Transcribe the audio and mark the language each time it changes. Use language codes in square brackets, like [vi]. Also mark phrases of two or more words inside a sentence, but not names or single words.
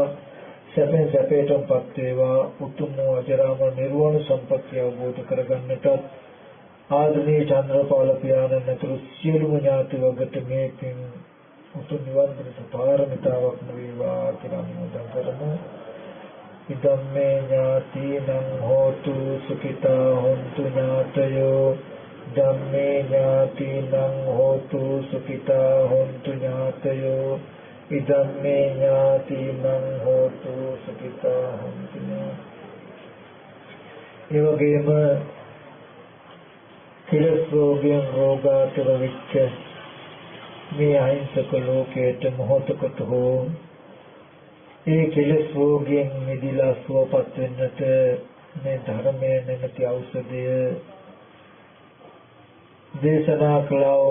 [si] සැපෙන් සැපයටපත් වේවා. උතුම් වූ අජරාමර නිර්වාණ සම්පත්තිය අවබෝධ කරගන්නට ආදරණීය චන්ද්‍රපාල පියාණන් නැතුළු සියලුම ඥාති වර්ගට මේ පින් උතුම් නිවන් පිණිස පාරමිතාවක් වේවා කියලා අනුමෝදන් කරමු. [pi] ඉදම්මේ ඥාතිනං හෝතු සුඛිතා හොන්තු ඥාතයෝ. ධම්මේ ඥාතිනං හෝතු සුඛිතා හොන්තු ඥාතයෝ. ඉදම්මේ ඥාතිනං හෝතු සුඛිතා හොන්තු ඥාතයෝ. [si] ඒ වගේම කෙලෙස් රෝගයෙන් රෝගාතුර වෙච්ච මේ අහිංසක ලෝකයට මොහොතකට හෝ ඒ කෙලෙස් රෝගයෙන් මිදලා සුවපත් වෙන්නට මේ ධර්මයේ නැමැති ඖෂධය දේශනා කළා.